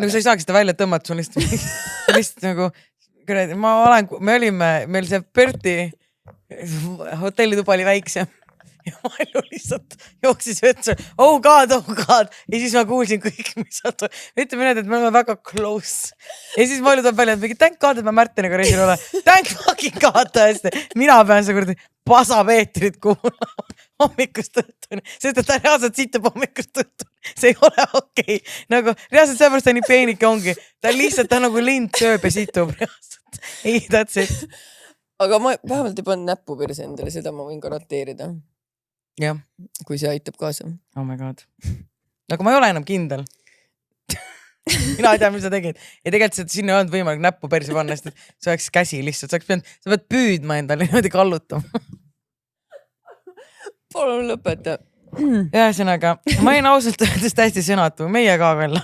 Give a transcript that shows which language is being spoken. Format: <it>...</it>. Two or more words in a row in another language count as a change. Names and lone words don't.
<et>Nagu sa ei saaks seda välja tõmmata, sul lihtsalt nagu, meil see Berti hotellituba oli väiksem ja Malju lihtsalt jooksis vetsu,</et> <en>oh god,</en> <et>ja siis ma kuulsin kõik, mis saad, ütleme need, et me oleme väga close ja siis Malju tuleb välja, et mingi</et> <en>thank god,</en> <et>et ma Märteniga reisil ole,</et> <en>thank fucking god</en> <et>tõesti, mina pean see kurdi pasapeetrit kuulama hommikust õhtuni, sest et ta reaalselt sitab hommikust õhtuni, see ei ole okei. Nagu reaalselt seepärast ta nii peenike ongi, ta lihtsalt ta nagu lind sööb ja situb reaalselt, ei,</et> <en>that's it.</en> <et>Aga ma vähemalt ei pannud näppu perse endale, seda ma võin garanteerida. Jah. Kui see aitab kaasa.</et> <en>Oh my god.</en> <et>Aga ma ei ole enam kindel. Mina ei tea, mis sa tegid. Ja tegelikult sinna ei olnud võimalik näppu perse panna, sest see oleks käsi lihtsalt. Sa pead püüdma endale niimoodi kallutama. Palun lõpeta. Ühesõnaga, ma olin ausalt öeldes täiesti sõnatu, meie ka veel.</et>